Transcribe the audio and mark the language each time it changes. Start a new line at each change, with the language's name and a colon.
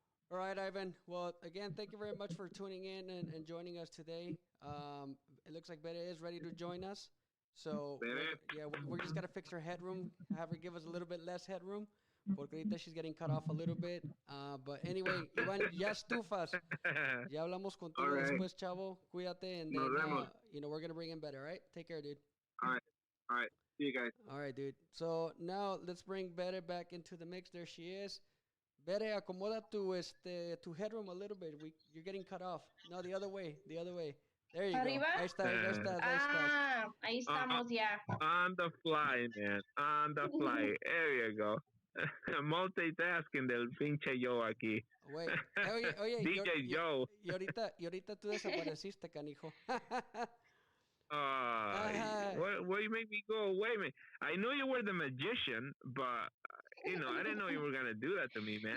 English: All right, Ivan. Well, again, thank you very much for tuning in and joining us today. It looks like Bede is ready to join us. So, we're just got to fix her headroom, have her give us a little bit less headroom, porque ahorita she's getting cut off a little bit.
Spanish: But anyway, Iván, ya estufas. Ya hablamos contigo después, chavo.
English: Cuídate, and then, you know, we're going to bring in Bede, all right? Take care, dude. All right. See you guys. All right, dude. So now let's bring Bede back into the mix. There she is. Bede, acomoda tu headroom a little bit. You're getting cut off. No, the other way. There you
Spanish: Arriba? go. Ahí estás. Ahí estamos ya.
English: On the fly, man. On the fly. There you go.
Spanish: Multitasking del pinche Joe aquí. Oye,
English: DJ Joe.
Spanish: Y ahorita tú desapareciste, canijo.
English: Where you make me go away, man? I know you were the magician, but I didn't know you were gonna do that to me, man.